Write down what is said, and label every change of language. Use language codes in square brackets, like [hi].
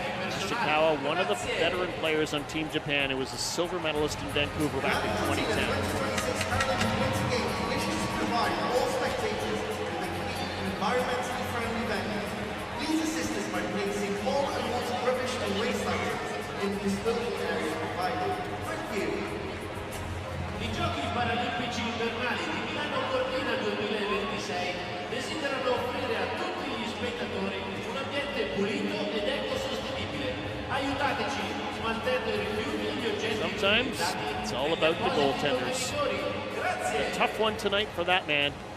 [en] Ishikawa, one of the veteran players on Team Japan, who was a silver medalist in Vancouver back in 2010. All spectators with a clean and environmentally friendly venue. Please assist us by placing all unwanted rubbish and waste items in the disposal area provided. Thank you. [it] I Giochi Paralimpici Invernali di Milano Cortina 2026 desiderano offrire a tutti gli spettatori un ambiente pulito ed ecosostenibile. Aiutateci smaltendo i rifiuti e gli oggetti. [en] Sometimes it's all about the goaltenders. A tough one tonight for that man.